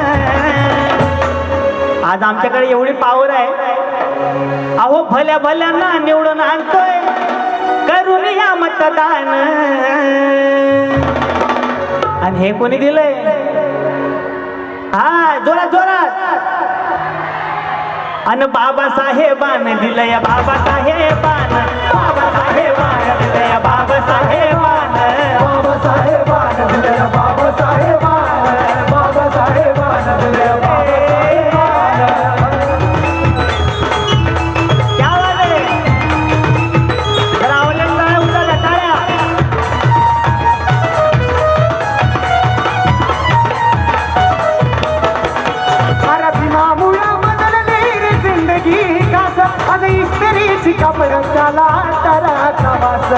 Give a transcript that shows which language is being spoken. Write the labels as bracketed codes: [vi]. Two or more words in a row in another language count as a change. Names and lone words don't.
[mr] आज आमच्याकडे एवढी पावर आहे. अहो भल्या भल्यांना निवडून आणतोय, करून या मतदान. आणि हे कोणी दिलंय? हा जोरात जोरात. अन बाबा साहेबान दिलया, बाबा साहेबान, बाबा साहेबान दिलया, बाबा साहेबान, बाबा साहेबान दिलया, बाबा साहेबान, बाबा साहेबान दिलया, बाबा साहेबान. [hi] क्या बात है. [mr] जरा आवडलं टाळ्या उचलल्या, टाळ्या. अरे भीमामुळं बदलली रे जिंदगी कास. आज इस्त्रीची कपड त्याला अंतराचा वास.